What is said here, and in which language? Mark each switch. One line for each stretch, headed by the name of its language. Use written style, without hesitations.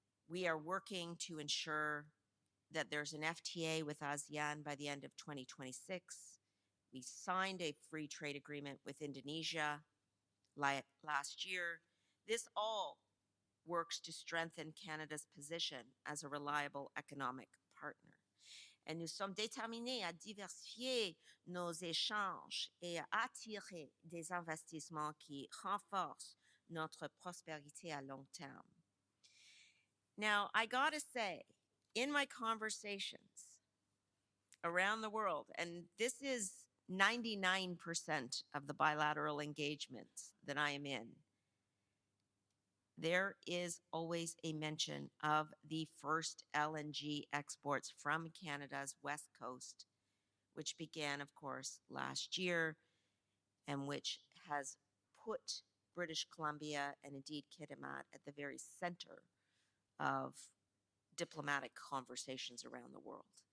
English: We are working to ensure that there's an FTA with ASEAN by the end of 2026. We signed a free trade agreement with Indonesia last year. This all works to strengthen Canada's position as a reliable economic partner.
French: Et nous sommes déterminés à diversifier nos échanges et à attirer des investissements qui renforcent notre prospérité à long terme.
English: Now, I gotta say, in my conversations around the world, and this is 99% of the bilateral engagements that I am in, there is always a mention of the first LNG exports from Canada's west coast, which began, of course, last year, and which has put British Columbia and indeed Kitimat at the very center of diplomatic conversations around the world.